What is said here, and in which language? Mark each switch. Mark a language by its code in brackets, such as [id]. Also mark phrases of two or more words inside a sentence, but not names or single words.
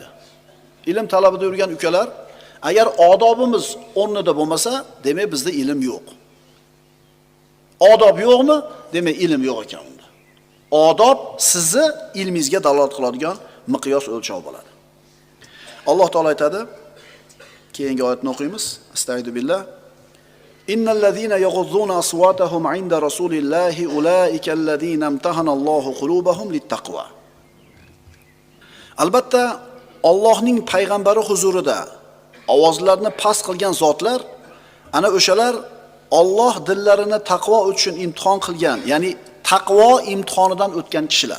[uz] Ilm talabida yurgan ukalar, agar odobimiz o'rnida bo'lmasa, demak bizda ilm yo'q. Odob yo'qmi? Demak ilm yo'q ekan unda. Odob sizni ilmingizga dalolat qiladigan miqyos o'lchov bo'ladi. Alloh taolo aytadi, keyingi oyatni o'qiymiz. [ar] أستغفر الله. إن الذين يغضون أصواتهم عند رسول الله أولئك الذين امتحن الله قلوبهم للتقوى. [uz] Albatta Allohning payg'ambari huzurida ovozlarini past qilgan zotlar, ana o'shalar Alloh dillarini taqvo uchun imtihon qilgan, ya'ni taqvo imtihonidan o'tgan kishilar.